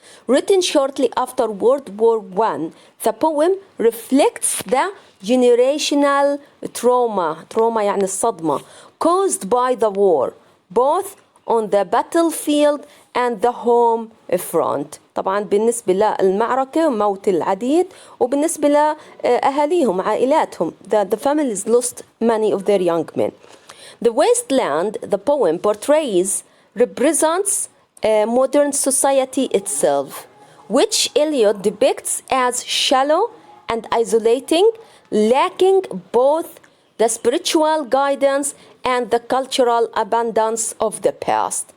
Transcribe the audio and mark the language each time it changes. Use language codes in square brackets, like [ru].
[en] Written shortly after World War I, the poem reflects the generational trauma [ar] يعني الصدمة, [en] caused by the war, both on the battlefield and the home front. [ar] طبعا بالنسبة للمعركة موت العديد وبالنسبة لأهاليهم عائلاتهم. [en] The families lost many of their young men. The wasteland, the poem portrays, represents modern society itself, which Eliot depicts as shallow and isolating, lacking both the spiritual guidance and the cultural abundance of the past.